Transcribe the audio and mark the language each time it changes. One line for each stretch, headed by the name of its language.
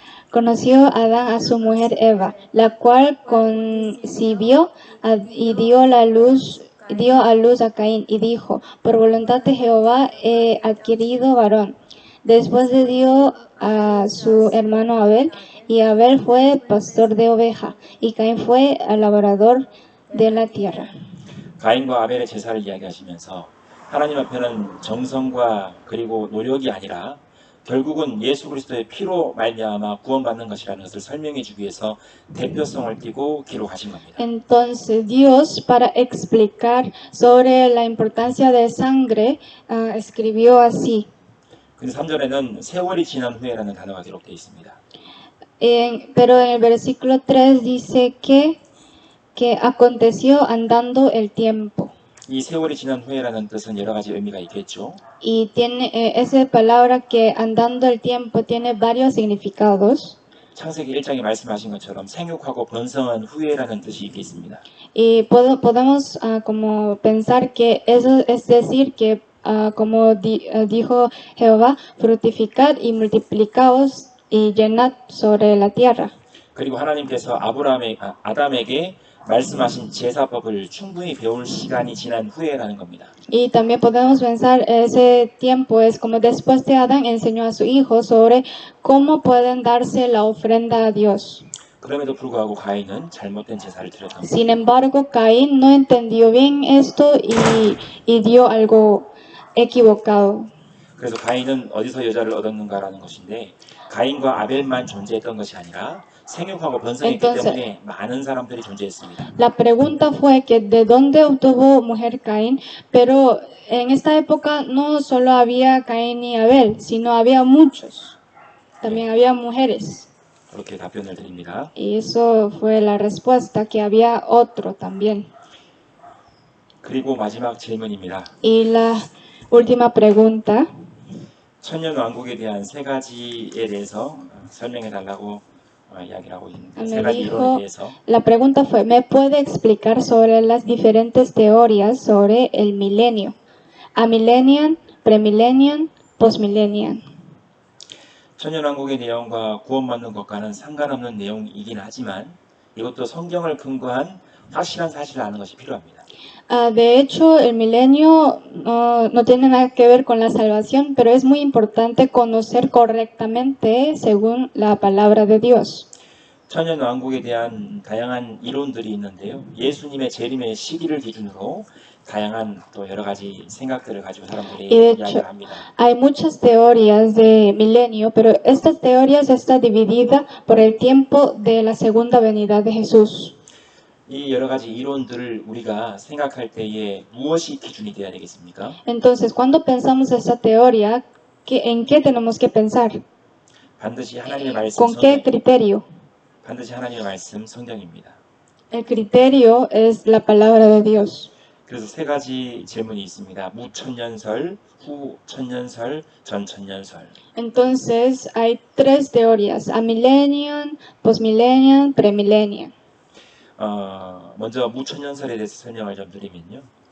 Spanish: Conoció Adán a su mujer Eva, la cual concibió y dio a luz a Caín y dijo, por voluntad de Jehová he adquirido varón. Después le dio a su hermano Abel, y Abel fue pastor de oveja, y Caín fue labrador de la tierra.
Korean: 가인과 아벨의 제사를 이야기하시면서 하나님 앞에는 정성과 그리고 노력이 아니라 결국은 예수 그리스도의 피로 말미암아 구원받는 것이라는 것을 설명해 주기 위해서 대표성을 띠고 기록하신 겁니다.
Spanish: Entonces Dios, para explicar sobre la importancia de sangre, escribió así.
Korean: 근데 3절에는 세월이 지난 후에라는 단어가 기록되어 있습니다.
Spanish: Pero en el versículo 3 dice que aconteció andando el tiempo.
Korean: 이 세월이 지난 후에라는 뜻은 여러 가지 의미가 있겠죠.
Spanish: Y tiene esa palabra que andando el tiempo tiene varios significados.
Korean: 창세기 1장에 말씀하신 것처럼 생육하고 번성한 후에라는 뜻이 있겠습니다.
Spanish: Y podemos como pensar que eso es decir que como dijo Jehová, fructificad y multiplicaos y llenad sobre la tierra.
Korean: 그리고 하나님께서 아담에게 말씀하신 제사법을 충분히 배울 시간이 지난 후에라는 겁니다.
Spanish: Y también podemos pensar ese tiempo es como después de Adán enseñó a su hijo sobre cómo pueden darse la ofrenda a Dios.
Korean: 그럼에도 불구하고 가인은 잘못된 제사를 드렸던 겁니다.
Spanish: Sin embargo, Caín no entendió bien esto y dio algo equivocado.
Korean: 그래서 가인은 어디서 여자를 얻었는가라는 것인데 가인과 아벨만 존재했던 것이 아니라 생육하고 번성했기 때문에 많은 사람들이 존재했습니다.
Spanish: La pregunta fue que de dónde obtuvo mujer Caín, pero en esta época no solo había Caín y Abel, sino había muchos. También había mujeres.
Korean: 그렇게 답변을 드립니다.
Spanish: Y eso fue la respuesta, que había otro también.
Korean: 그리고 마지막 질문입니다.
Spanish: Y la última pregunta.
Korean: 천년 왕국에 대한 세 가지에 대해서 설명해 달라고 이야기를 하고 있습니다. 세 가지 이론에 대해서.
Spanish: La pregunta fue, ¿me puede explicar sobre las diferentes teorías sobre el milenio?
English: Amillennial, premillennial, postmillennial.
Korean: 천년 왕국의 내용과 구원받는 것과는 상관없는 내용이긴 하지만 이것도 성경을 근거한 확실한 사실을 아는 것이 필요합니다.
Spanish: De hecho, el milenio no tiene nada que ver con la salvación, pero es muy importante conocer correctamente según la palabra de Dios.
Korean: 천년 왕국에 대한 다양한 이론들이 있는데요. 예수님의 재림의 시기를 기준으로 다양한 또 여러 가지 생각들을 가지고 사람들이 이야기를 합니다.
Spanish: Hay muchas teorías de milenio, pero estas teorías está dividida por el tiempo de la segunda venida de Jesús.
Korean: 이 여러 가지 이론들을 우리가 생각할 때에 무엇이 기준이 되어야 되겠습니까?
Spanish: Entonces, cuando pensamos esta teoría, ¿en qué tenemos que pensar?
Korean: 반드시 하나님의 말씀
Spanish: ¿Con qué criterio?
Korean: 반드시 하나님의 말씀 성경입니다.
Spanish: El criterio es la palabra de Dios.
Korean: 그래서 세 가지 질문이 있습니다. 무천년설, 후천년설, 전천년설.
Spanish: Entonces, hay tres teorías: amillennial, postmillennial, premillennial.
Korean: 먼저 무천년설에 대해서 설명을 좀 드리면요.